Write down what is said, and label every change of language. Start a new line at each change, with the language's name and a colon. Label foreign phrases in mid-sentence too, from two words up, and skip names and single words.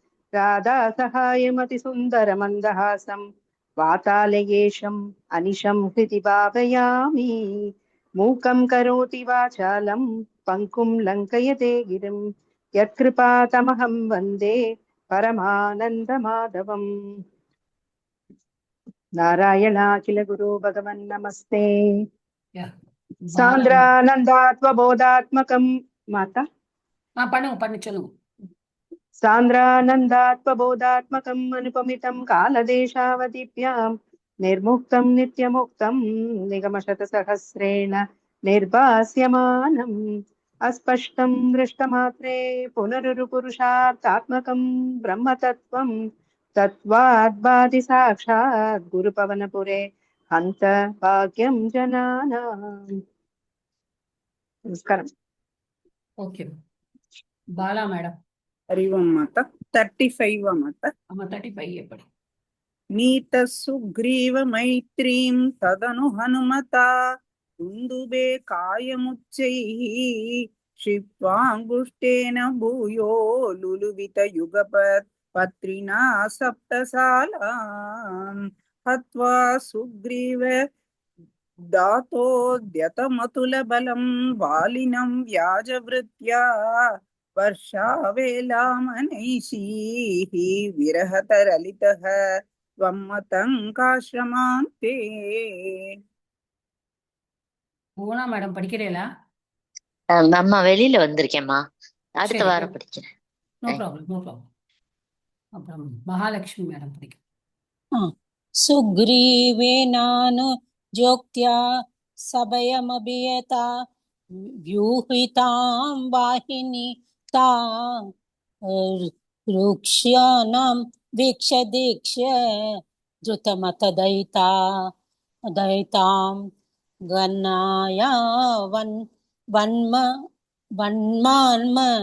Sanskrit: राधासहायमतिसुन्दरमन्दहासं वातालयेशम् अनिशं हृदि भावयामि मूकं करोति वाचालं पङ्कुं लङ्कयते गिरिं यत्कृपातमहं वन्दे परमानन्दमाधवम् नारायणाखिल गुरो भगवन् नमस्ते सान्द्रानन्दात्वबोधात्मकं माता
Tamil: பண்ணு சொல்லுங்க.
Sanskrit: सान्द्रानन्दात्मबोधात्मकम् अनुपमितं कालदेशावधिभ्यां निर्मुक्तं नित्यमुक्तं निगमशतसहस्रेण निर्भास्यमानम् अस्पष्टं दृष्टमात्रे पुनरुरुपुरुषार्थात्मकं ब्रह्मतत्त्वं तत्त्वाद्भाति साक्षात् गुरुपवनपुरे हन्त भाग्यं जनानाम्. नमस्कारम्.
Tamil: ஓகே பாலா மேடம்.
Sanskrit: हरिवं माता 35 माता.
Tamil: 35 எப்படி?
Sanskrit: नीत सुग्रीव मैत्रीं तदनु हनुमता दुन्दुबे कायमुच्चैः क्षिप्त्वाङ्गुष्ठेन भूयो लुलुवित युगपत् पत्रिणा सप्तसालां हत्वा सुग्रीव दातोद्यतमतुलबलं वालिनं व्याजवृत्या वर्षावेलामनैषीः विरहतरलितः त्वम्मतङ्काश्रमान्ते.
Tamil: பூனா மேடம் படிக்கிறீங்களா? அம்மா வெளியில வந்திருக்கேம்மா, அடுத்த வாரம் படிக்கிறேன்.
English: no problem.
Tamil: அப்புறம் மகாலட்சுமி மேடம் படிக்கிறேன்.
Sanskrit: सुग्रीवेनानु जोक्त्या सभयमभियता व्यूहितां वाहिनी तां रुक्ष्याणां वीक्ष्य दीक्ष्य द्रुतमतदयितां गन्नाया वन्मान्म